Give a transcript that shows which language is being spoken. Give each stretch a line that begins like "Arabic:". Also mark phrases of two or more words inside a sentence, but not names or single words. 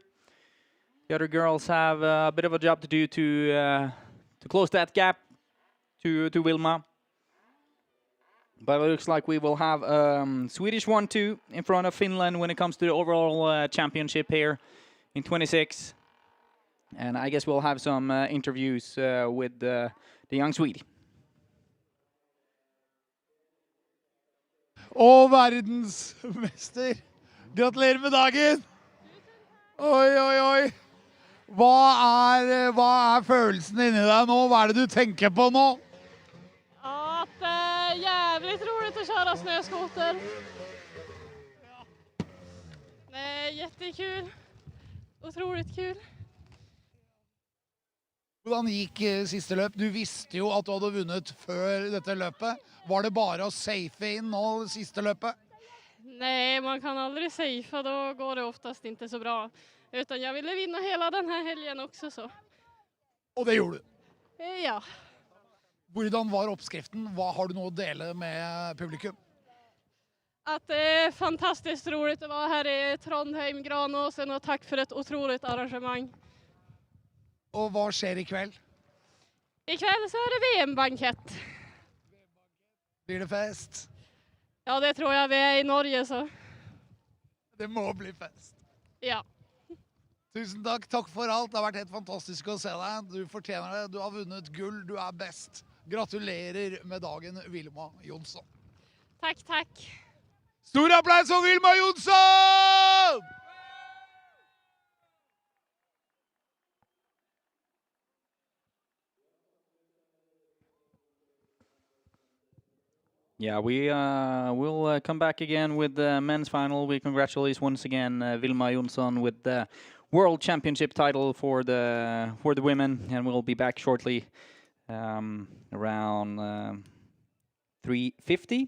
English: The other girls have a bit of a job to do to close that gap to Vilma. But it looks like we will have Swedish 1-2 in front of Finland when it comes to the overall championship here in 26. And I guess we'll have some interviews with the young Swede.
Norwegian: Og verdensmester, gratulerer med dagen! Oi, oi, oi! Hva er følelsen inni deg nå? Hva er det du tenker på nå?
Swedish: Att det är jävligt roligt att köra snöskoter. Det är jättekul. Otroligt kul.
Norwegian: Hvordan gikk siste løp? Du visste jo at du hadde vunnet før dette løpet. Var det bare å safe inn nå siste løpet?
Swedish: Nej, man kan aldrig safea, då går det oftast inte så bra. Utan jag ville vinna hela den här helgen också så.
Norwegian: Og det gjorde du?
Swedish: Ja.
Norwegian: Hvordan var oppskriften? Hva har du nå å dele med publikum?
Swedish: Att det är fantastiskt roligt att vara här i Trondheim, Granåsen och tack för ett otroligt arrangemang.
Norwegian: Og hva skjer i kveld?
Swedish: I kväll så är det VM-bankett.
Norwegian: Blir det fest?
Swedish: Ja, det tror jag vi är i Norge så.
Norwegian: Det må bli fest. Ja. Tusen takk. Takk for alt. Det har vært helt fantastisk å se deg. Du fortjener det. Du har vunnet gull. Du er best. Gratulerer med dagen, Vilma Jonsson.
Swedish: Tack, tack.
Norwegian: Stor applaus for Vilma Jonsson!
English: Yeah, we will come back again with the men's final. We congratulate once again Vilma Jonsson with the World Championship title for the women, and we'll be back shortly around 3:50.